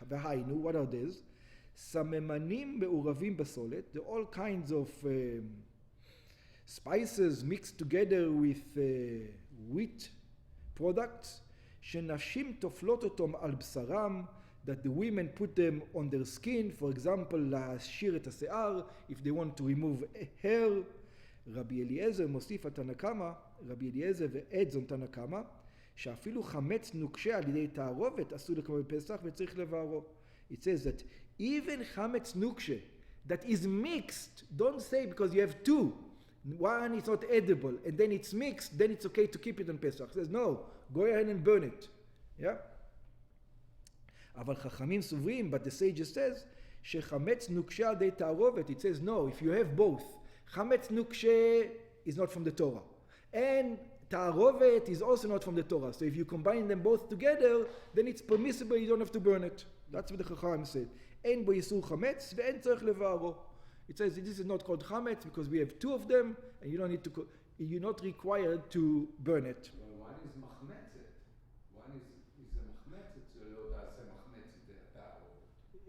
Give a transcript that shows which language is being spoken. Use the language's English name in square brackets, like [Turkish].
[English] והיינו, what are these? [Hebrew] סממנים מעורבים בסולת, [English] the all kinds of spices mixed together with wheat products, [Hebrew] שנשים תופלות אותם על בשרם, [English] that the women put them on their skin, for example, [Hebrew] להשאיר את השיער, [English] if they want to remove hair. [Hebrew] רבי אליעזר מוסיף התנא קמא, רבי אליעזר ועד זון תנא קמא, שאפילו חמץ נוקשה על ידי תערובת אסור לקרוא בפסח וצריך לבערו. [English] It says that even חמץ נוקשה, that is mixed, don't say because you have two, one is not edible, and then it's mixed, then it's okay to keep it on Pesach. It says no, go ahead and burn it. Yeah? [Hebrew] אבל חכמים סוברים, [English] but the sages says, [Hebrew] שחמץ נוקשה על ידי תערובת, [English] it says no, if you have both, חמץ נוקשה is not from the Torah, and תערובת is also not from the Torah, so if you combine them both together, then it's permissible, you don't have to burn it. That's what the Chacham said. [Hebrew] אין בו איסור חמץ ואין צריך לבערו. [English] It says this is not called חמץ because we have two of them, and you don't need to, you're not required to burn it. One is מחמצת. One is a [Hebrew] מחמצת, שלא תעשה מחמצת התערובת.